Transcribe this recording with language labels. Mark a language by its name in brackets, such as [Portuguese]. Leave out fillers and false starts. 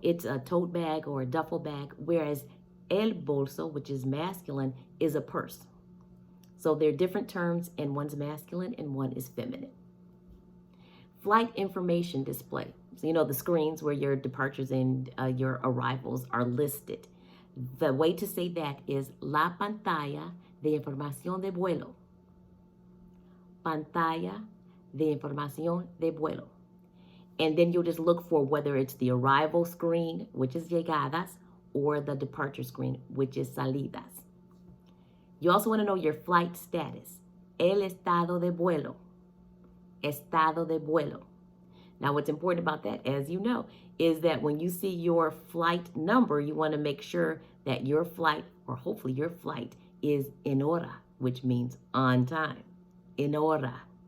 [English] It's a tote bag or a duffel bag, whereas el bolso, which is masculine, is a purse. So they're different terms, and one's masculine and one is feminine. Flight information display. So the screens where your departures and your arrivals are listed. The way to say that is [Spanish] la pantalla de información de vuelo. Pantalla de información de vuelo. [English] And then you'll just look for whether it's the arrival screen, which is llegadas, or the departure screen, which is salidas. You also want to know your flight status. [Spanish] El estado de vuelo. Estado de vuelo. [English] Now, what's important about that, as you know, is that when you see your flight number, you want to make sure that your flight, or hopefully your flight, is en hora, which means on time. En hora.